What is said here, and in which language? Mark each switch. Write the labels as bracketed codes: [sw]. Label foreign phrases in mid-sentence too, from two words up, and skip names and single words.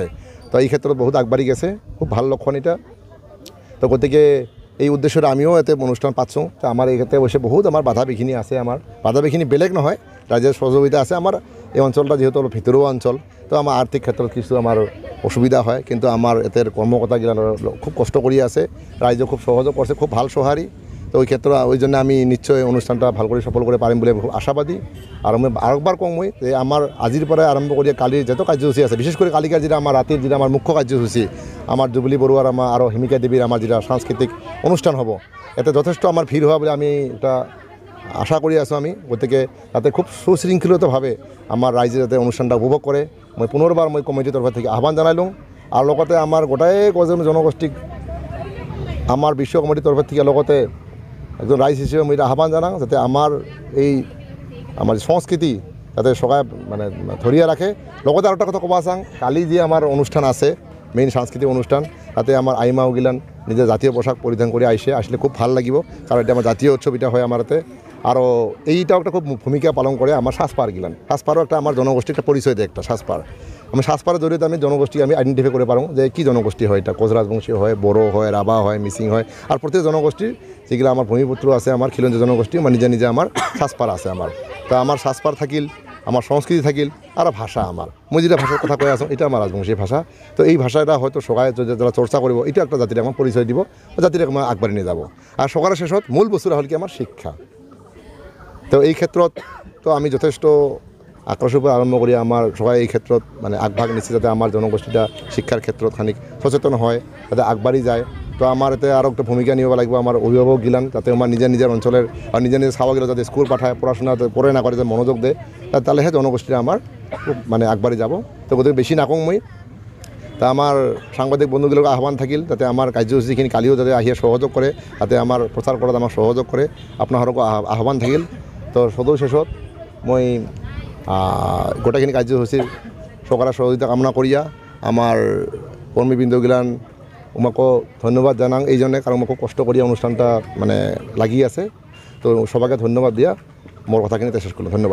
[as] তো এই ক্ষেত্ৰত বহুত আগবাঢ়ি গেছে, খুব ভাল লক্ষণ এটা। তো গতিকে এই উদ্দেশ্যৰে আমিও এতে অনুষ্ঠান পাতছোঁ। তো আমাৰ এই ক্ষেত্রে অৱশ্যে বহুত আমাৰ বাধা বিঘিনি আছে, আমাৰ বাধা বিঘিনি বেলেগ নহয়, ৰাইজৰ সহযোগিতা আছে। আমাৰ এই অঞ্চলটা যিহেতু অলপ ভিতৰুৱা অঞ্চল, তো আমাৰ আৰ্থিক ক্ষেত্ৰত কিছু আমাৰ অসুবিধা হয়, কিন্তু আমাৰ এতেৰ কৰ্মকৰ্তাগিলা খুব কষ্ট কৰি আছে, ৰাইজে খুব সহযোগ কৰিছে, খুব ভাল সঁহাৰি। তো ওই ক্ষেত্রে ওই জন্য আমি নিশ্চয় অনুষ্ঠানটা ভাল করে সফল করে পারিম বলে খুব আশাবাদী। [rkt] আর আমি আরেকবার কম মই যে আমার আজির পরে আরম্ভ করি কালির যত কার্যসূচী আছে, বিশেষ করে কালিকার যেটা আমার রাতের যেটা আমার মুখ্য কার্যসূচী, আমার জুবলি বড়ুয়ার আমার আর হিমিকা দেবীর আমার যেটা সাংস্কৃতিক অনুষ্ঠান হব, এতে যথেষ্ট আমার ভিড় হওয়া বলে আমি এটা আশা কৰি আছোঁ আমি। [as] গতিকে তাতে খুব সুশৃঙ্খলিতভাৱে আমাৰ ৰাইজে যাতে অনুষ্ঠানটা উপভোগ কৰে, মই পুনৰবাৰ মই কমিটিৰ তৰফৰ থেকে আহ্বান জনাইলোঁ। আৰু লগতে আমাৰ গোটাই জনগোষ্ঠীক আমাৰ বিশ্ব কমিটিৰ তৰফৰ থেকে লগতে একজন রাইজ হিসেবে মই আহ্বান জানাওঁ যাতে আমাৰ এই আমাৰ সংস্কৃতি যাতে সবাই মানে ধৰিয়া ৰাখে। লগতে আৰু এটা কথা ক'ব চাওঁ, কালি যি আমাৰ অনুষ্ঠান আছে মেইন সাংস্কৃতিক অনুষ্ঠান, তাতে আমাৰ আইমাওগিলান নিজে জাতীয় পোশাক পৰিধান কৰি আসলে খুব ভাল লাগিব, কাৰণ এটা আমাৰ জাতীয় উৎসৱ এটা হয় আমাৰ ইয়াতে। [rkt] আৰু এইটাও একটা খুব ভূমিকা পালন করে আমার সাজপারগিলান। সাজপারও একটা আমার জনগোষ্ঠীর একটা পরিচয় দেয়, একটা সাজপার। আমি সাজপারের জড়িয়ে আমি জনগোষ্ঠী আমি আইডেন্টিফাই করে পারো যে কি জনগোষ্ঠী হয়, এটা কোচ রাজবংশী হয়, বড়ো হয়, রাভা হয়, মিসিং হয়। আর প্রত্যেক জনগোষ্ঠীর যেগুলো আমার ভূমিপুত্র আছে, আমার খিলঞ্জীয় জনগোষ্ঠী, আমার নিজে নিজে আমার সাজপার আছে আমার। তা আমার সাজপার থাকিল, আমার সংস্কৃতি থাকিল, আর ভাষা আমার, মই যেটা ভাষার কথা কৈ আছো এটা আমার রাজবংশী ভাষা। তো এই ভাষাটা হয়তো সবাই যারা চর্চা করব, এটা একটা জাতির আমার পরিচয় দিব, জাতিটাকে আমার আগবাড়ি নিয়ে যাব। আর সবার শেষত মূল বস্তুটা হল কি আমার শিক্ষা। [as] তো এই ক্ষেত্ৰত তো আমি যথেষ্ট আক্ৰাসৰ পৰা আৰম্ভ কৰি আমাৰ সবাই এই ক্ষেত্ৰত মানে আগভাগ নিচ্ছে, যাতে আমাৰ জনগোষ্ঠীটা শিক্ষাৰ ক্ষেত্ৰত খানিক সচেতন হয়, যাতে আগবাঢ়ি যায়। [rkt] তো আমাৰ এতে আৰু একটা ভূমিকা নিব লাগিব আমাৰ অভিভাৱক গিলান, যাতে আমাৰ নিজের নিজের অঞ্চলের আর নিজের নিজের চাওয়া গেলে যাতে স্কুল পাঠায়, পড়াশোনা পড়ে না করে যাতে মনোযোগ দেয়, [as] তাহলেহে জনগোষ্ঠীটা আমাৰ খুব মানে আগবাঢ়ি যাব। [rkt] তো গতিকে বেছি নাকওঁ মই। তা আমার সাংবাদিক বন্ধুগুলোর আহ্বান থাকিল যাতে আমার কার্যসূচীখিনি কালিও যাতে আহিয়ে সহযোগ করে, যাতে আমার প্রচার করাত আমার সহযোগ করে, আপনারও আহ্বান থাকিল। তো সদৌ শেষত মই গোটাখিনি কার্যসূচীর সরকারের সহযোগিতা কামনা করিয়া আমার কর্মীবৃন্দগিলান আমাকে ধন্যবাদ জানাং এই জন্য, কারণ খুব কষ্ট করিয়া অনুষ্ঠানটা মানে লাগি আছে। তো সবাইকে ধন্যবাদ দিয়া মোর কথাখিনি শেষ করলাম। ধন্যবাদ।